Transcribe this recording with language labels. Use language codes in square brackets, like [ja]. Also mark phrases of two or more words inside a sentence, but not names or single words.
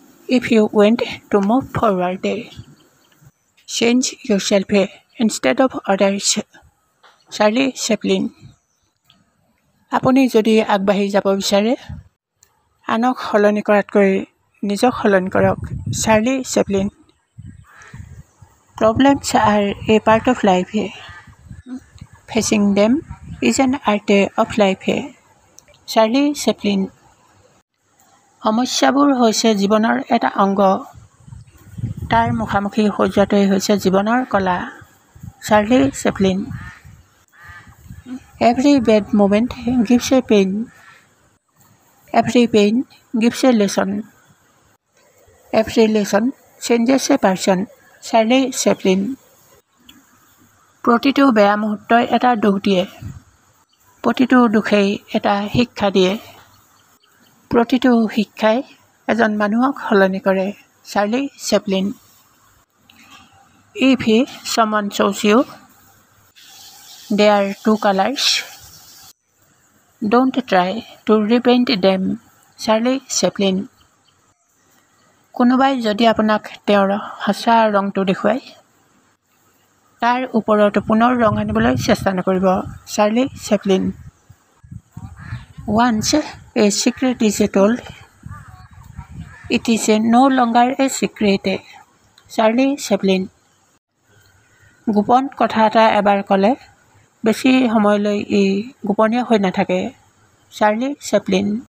[en] If you want to move forward, change yourself instead of others. [as] চাৰ্লি চেপলিন। আপুনি যদি আগবাঢ়ি যাব বিচাৰে, আনক সলনি কৰাতকৈ নিজক সলনি কৰক। চাৰ্লি চেপলিন। [en] Problems are a part of life. Facing them is an art of life. [as] চাৰ্লি চেপলিন। সমস্যাবোৰ হৈছে জীৱনৰ এটা অংগ। তাৰ মুখামুখি হৈ যোৱাটোৱেই হৈছে জীৱনৰ কলা। চাৰ্লি চেপলিন। [en] Every bad moment gives a pain. Every pain gives a lesson. Every lesson changes a person. [as] চাৰ্লি চেপলিন। প্ৰতিটো বেয়া মুহূৰ্তই এটা দুখ দিয়ে। প্ৰতিটো দুখেই এটা শিক্ষা দিয়ে। প্ৰতিটো শিক্ষাই এজন মানুহক সলনি কৰে। চাৰ্লি চেপলিন। [en] If someone shows you there are two colors, don't try to repaint them. [as] চাৰ্লি চেপলিন। কোনোবাই যদি আপোনাক তেওঁৰ সঁচা ৰংটো দেখুৱায়, তাৰ ওপৰত পুনৰ ৰং আনিবলৈ চেষ্টা নকৰিব। চাৰ্লি চেপলিন। [en] Once a secret is told, it is no longer a secret. [as] চাৰ্লি চেপলিন। গোপন কথা এটা এবাৰ ক'লে বেছি সময়লৈ ই গোপনীয় হৈ নাথাকে। চাৰ্লি চেপলিন।